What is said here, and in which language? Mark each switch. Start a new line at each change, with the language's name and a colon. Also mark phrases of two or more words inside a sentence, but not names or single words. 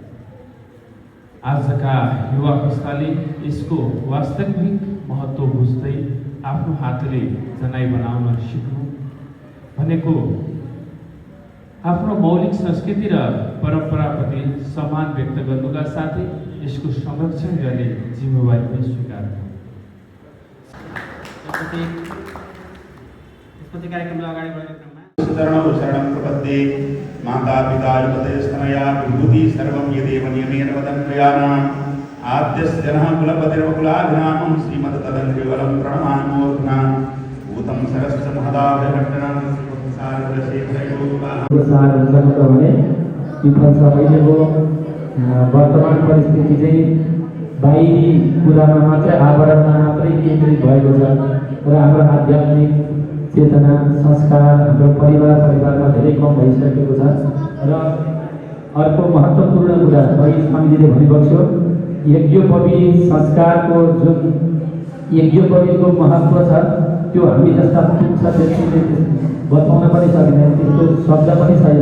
Nepali: आजका युवा पुस्ताले यसको वास्तविक महत्त्व बुझ्दै आफ्नो हातले जनै बनाउन सिक्नु भनेको आफ्नो मौलिक संस्कृति र परम्पराप्रति सम्मान व्यक्त गर्नुका साथै यसको संरक्षण गर्ने जिम्मेवारी पनि स्वीकार यसपछि कार्यक्रमलाई अगाडि बढाउने क्रममा
Sanskrit: शरणं प्रपद्ये माता पिता युवतयस्तनया विभूति सर्वं यदेव नियमेन वदन्त्वयानाम् आद्यस्य जनः कुलपतिर्वकुलाभिरामं श्रीमद्तदङ्घ्रिवलं प्रणमामोऽधुना भूतं सरस्य महदाभयघटनां
Nepali: वर्तमान परिस्थिति चाहिँ बाहिरी कुरामा मात्रै आवरणमा मात्रै केन्द्रित भएको छ र हाम्रो आध्यात्मिक चेतना संस्कार हाम्रो परिवारमा धेरै कम भइसकेको छ र अर्को महत्त्वपूर्ण कुरा वही समितिले भनिबक्स्यो यज्ञोपवीत संस्कारको जुन यज्ञोपवीतको महत्त्व छ त्यो हामी जस्ता तुच्छ व्यक्तिले बताउन पनि सकिँदैन, त्यस्तो शब्द पनि छैन।